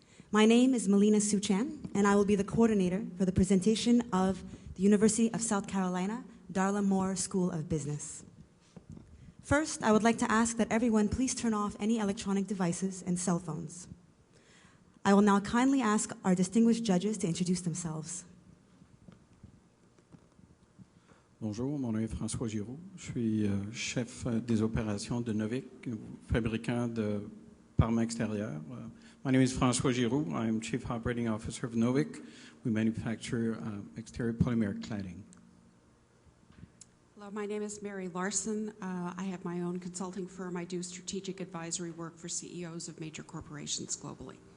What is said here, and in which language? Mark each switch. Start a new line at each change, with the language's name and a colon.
English: My name is Melina Suchan, and I will be the coordinator for the presentation of the University of South Carolina, Darla Moore School of Business. First, I would like to ask that everyone please turn off any electronic devices and cell phones. I will now kindly ask our distinguished judges to introduce themselves.
French: Bonjour, mon nom est François Giroux. Je suis chef des opérations de Novik, fabricant de parements extérieurs.
English: My name is François Giroux. I am Chief Operating Officer of Novik. We manufacture exterior polymer cladding. Hello, my name is Mary Larson. I have my own consulting firm. I do strategic advisory work for CEOs of major corporations globally.